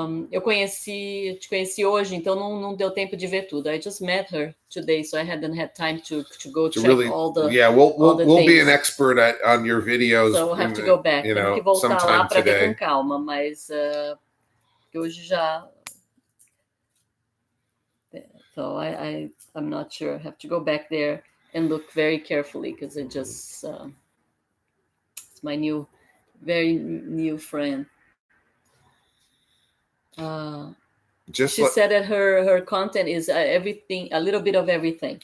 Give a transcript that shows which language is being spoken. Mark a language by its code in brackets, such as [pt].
[pt] Eu te conheci hoje, então não deu tempo de ver tudo. [en] I just met her today, so I hadn't had time to go check all the. Yeah, we'll be an expert on your videos. So we'll have to go back. [pt] Tem que voltar lá para ver com calma, mas hoje já. [en] So I'm not sure. I have to go back there and look very carefully, because it just it's my very new friend. She said that her content is everything, a little bit of everything.